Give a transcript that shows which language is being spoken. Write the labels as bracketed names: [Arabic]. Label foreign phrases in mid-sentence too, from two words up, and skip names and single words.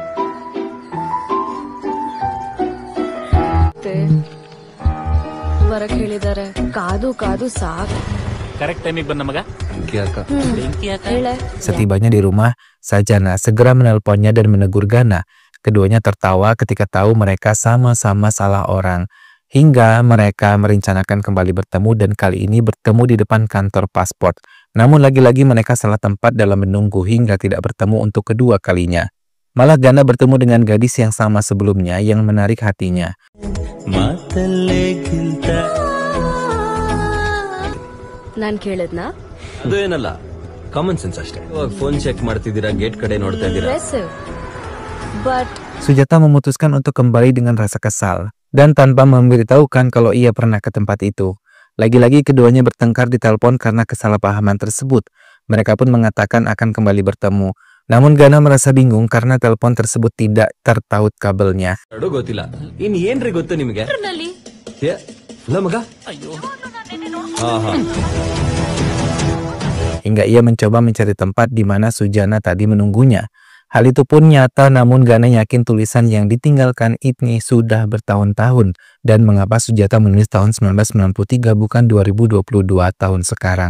[Kannada] ವರಕ್ ಹೇಳಿದ್ದಾರೆ ಕಾದು ಕಾದು ಸಾಕು ಕರೆಕ್ಟ್ ಟೈಮಿಗೆ ಬಂದ ಮಗ [Indonesian] Setibanya di rumah, Sajana segera menelponnya dan menegur Ghana. Keduanya tertawa ketika tahu mereka sama-sama salah orang. Hingga mereka merencanakan kembali bertemu dan kali ini bertemu di depan kantor paspor. Namun lagi-lagi mereka salah tempat dalam menunggu hingga tidak bertemu untuk kedua kalinya. Malah Ghana bertemu dengan gadis yang sama sebelumnya yang menarik hatinya. [Kannada] ನಾನ್ ಕೇಳದ್ನಾ ಅದು ಏನಲ್ಲ [English] common sense [Kannada] ಅಷ್ಟೇ [English] phone check [Kannada] ಮಾಡ್ತಿದ್ದೀರಾ ಗೇಟ್ ಕಡೆ ನೋಡ್ತಾ ಇದ್ದೀರಾ but [Indonesian] Sujata memutuskan untuk kembali dengan rasa kesal dan tanpa memberitahukan kalau ia pernah ke tempat itu. Lagi-lagi keduanya bertengkar di telepon karena kesalahpahaman tersebut. Mereka pun mengatakan akan kembali bertemu. Namun Gana merasa bingung karena telepon tersebut tidak tertaut kabelnya. [Kannada] ಎರಡು ಗೊತ್ತಿಲ್ಲ ಇನ್ ಏನ್ರಿ ಗೊತ್ತು ನಿಮಗೆ ನಲ್ಲಿ ಏ, ಇಲ್ಲ ಮಗ ಹಾ ಹಾ [Indonesian] Hingga ia mencoba mencari tempat di mana Sujana tadi menunggunya. Hal itu pun nyata, namun Gana yakin tulisan yang ditinggalkan ini sudah bertahun-tahun. Dan mengapa Sujata menulis tahun 1993 bukan 2022 tahun sekarang.